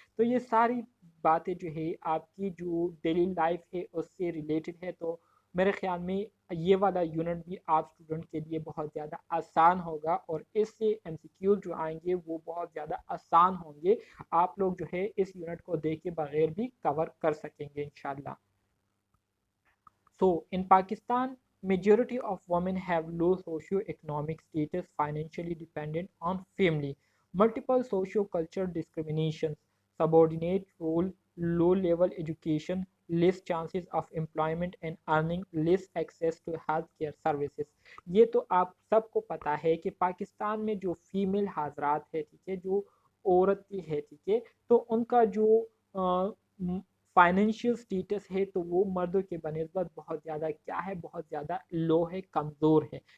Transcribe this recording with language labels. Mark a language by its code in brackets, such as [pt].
[ur] تو یہ ساری باتیں جو ہے آپ کی جو ڈیلی لائف ہے اس سے ریلیٹڈ ہے. تو میرے خیال میں یہ والا یونٹ بھی آپ اسٹوڈنٹ کے لیے بہت زیادہ آسان ہوگا، اور اس سے ایم سی کیو جو آئیں گے وہ بہت زیادہ آسان ہوں گے. آپ لوگ جو ہے اس یونٹ کو دیکھے بغیر بھی کور کر سکیں گے انشاءاللہ. [en] So in Pakistan, majority of women have low socio-economic status, financially dependent on family. Multiple socio-cultural discriminations, subordinate role, low level education, less chances of employment and earning, less access to health care services. [ur] یہ تو آپ سب کو پتا ہے کہ پاکستان میں جو female حضرات ہے، ٹھیک ہے، جو عورت کی ہے، ٹھیک ہے، تو ان کا جو فائنینشیل سٹیٹس ہے تو وہ مردوں کے بنسبت بہت زیادہ کیا ہے، بہت زیادہ لو ہے، کمزور ہے.